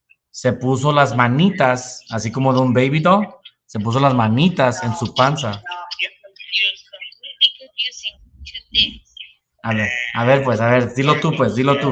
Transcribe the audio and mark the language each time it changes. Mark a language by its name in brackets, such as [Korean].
[Spanish] se puso las manitas, así como de un [English] baby doll, [Spanish] se puso las manitas en su panza. [English] No, you're completely confusing two things. [Spanish] A ver, pues, a ver, dilo tú, pues, dilo tú.